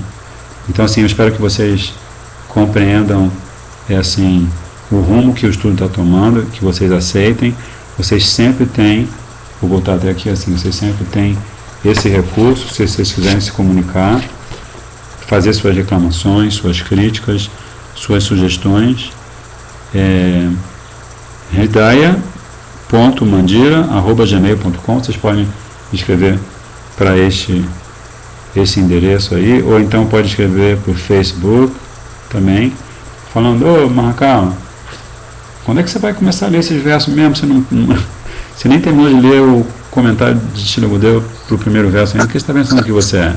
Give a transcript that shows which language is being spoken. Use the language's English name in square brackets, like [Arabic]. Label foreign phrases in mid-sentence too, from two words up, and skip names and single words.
[Portuguese] Então, assim, eu espero que vocês compreendam assim, o rumo que o estudo está tomando, que vocês aceitem. Vocês sempre têm, vou voltar até aqui assim, vocês sempre têm esse recurso, se vocês quiserem se comunicar, fazer suas reclamações, suas críticas, suas sugestões, hridaya.mandira@gmail.com. Vocês podem escrever para esse endereço aí, ou então pode escrever por Facebook também, falando, ô Mahakala, quando é que você vai começar a ler esses versos mesmo? Você nem terminou de ler o comentário de Srila Gurudeva para o primeiro verso ainda, o que você está pensando que você é?